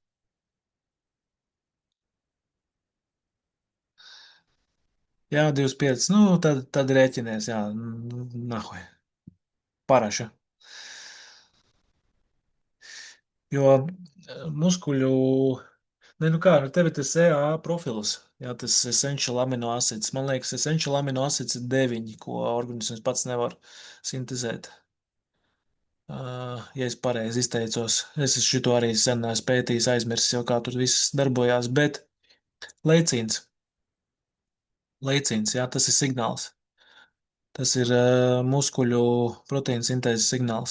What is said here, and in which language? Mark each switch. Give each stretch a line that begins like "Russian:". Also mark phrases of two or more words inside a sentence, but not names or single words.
Latvian: Jā, 25. Nu, tad rēķinies, jā.
Russian: Нахуй. Параша.
Latvian: Jo muskuļu, ne, nu kā, nu tev ir tas EA profils, jā, tas
English: essential amino acids.
Latvian: Man liekas,
English: essential amino acids
Latvian: ir 9, ko organisms pats nevar sintezēt. Ja es pareizi izteicos, es šito arī sen esmu pētījis, aizmirsis jau, kā tur viss darbojās, bet leicīns, leicīns, jā, tas ir signāls. Tas ir muskuļu proteīna sintēzes signāls.